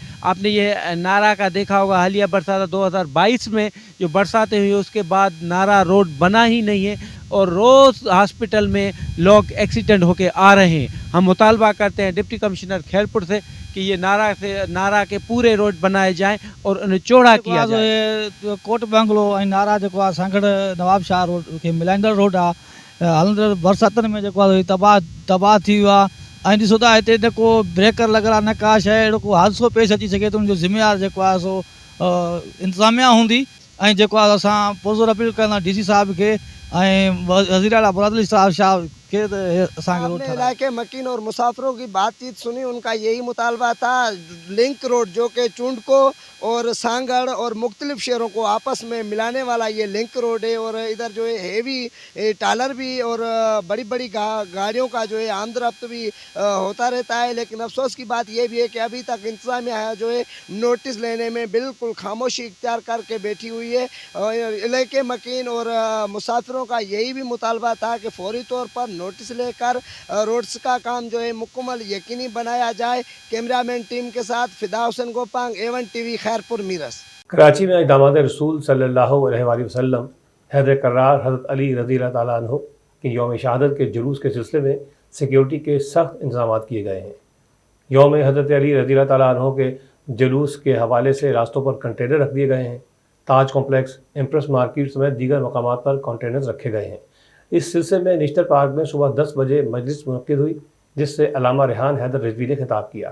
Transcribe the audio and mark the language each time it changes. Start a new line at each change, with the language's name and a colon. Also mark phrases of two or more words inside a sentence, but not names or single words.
Urdu: آپ نے یہ نارا کا دیکھا ہوگا، حالیہ برسات 2022 میں جو برساتیں ہوئی اس کے بعد نارا روڈ بنا ہی نہیں ہے اور روز ہاسپٹل میں لوگ ایکسیڈنٹ ہو کے آ رہے ہیں. ہم مطالبہ کرتے ہیں
English: deputy commissioner
Urdu: خیرپور سے کہ یہ نارا کے پورے روڈ بنائے جائیں اور انہیں چوڑا کیا جائے.
Sindhi: कोट बंगलो ऐं नारा जेको आहे सांगड़ नवाब शाह रोड खे मिलाईंदड़ रोड आहे, हलंदड़ बरसातनि में जेको आहे तबाह थी वियो आहे। ऐं ॾिसो था हिते न को ब्रेकर लॻल आहे न का शइ, अहिड़ो को हादसो पेश अची सघे थो, उनजो ज़िम्मेवार जेको आहे सो इंतिज़ामिया हूंदी। ऐं जेको आहे असां पुरज़ोर अपील कंदा DC साहब खे ऐं वज़ीर आला मुराद साहब के
Urdu: آپ نے علاقے مکین اور مسافروں کی بات چیت سنی، ان کا یہی مطالبہ تھا
English: link road
Urdu: جو کہ چنڈ کو اور سانگھڑ اور مختلف شہروں کو آپس میں ملانے والا یہ
English: link road
Urdu: ہے. اور ادھر جو ہے
English: heavy trailer
Urdu: بھی اور بڑی بڑی گاڑیوں کا جو ہے آمدورفت بھی ہوتا رہتا ہے. لیکن افسوس کی بات یہ بھی ہے کہ ابھی تک انتظامیہ جو ہے نوٹس لینے میں بالکل خاموشی اختیار کر کے بیٹھی ہوئی ہے. اور علاقے مکین اور مسافروں کا یہی بھی مطالبہ تھا کہ فوری طور پر نوٹس لے کر روڈز کا کام جو ہے مکمل یقینی بنایا جائے.
English: cameraman team
Urdu: کے ساتھ فدا حسین گوپانگ، A1 TV خیرپور میرس. کراچی میں داماد رسول
Arabic: صلى الله عليه وسلم
Urdu: حیدر کرار حضرت علی
Arabic: رضي الله تعالى عنه
Urdu: کی یوم شہادت کے جلوس کے سلسلے میں سکیورٹی کے سخت انتظام کیے گئے ہیں. یوم حضرت علی
Arabic: رضي الله تعالى عنه
Urdu: کے جلوس کے حوالے سے راستوں پر کنٹینر رکھ دیے گئے ہیں. تاج کمپلیکس، ایمپریس مارکیٹ سمیت دیگر مقامات پر کنٹینر رکھے گئے ہیں. اس سلسلے میں نشتر پارک میں صبح 10 بجے مجلس منعقد ہوئی، جس سے علامہ ریحان حیدر رضوی نے خطاب کیا.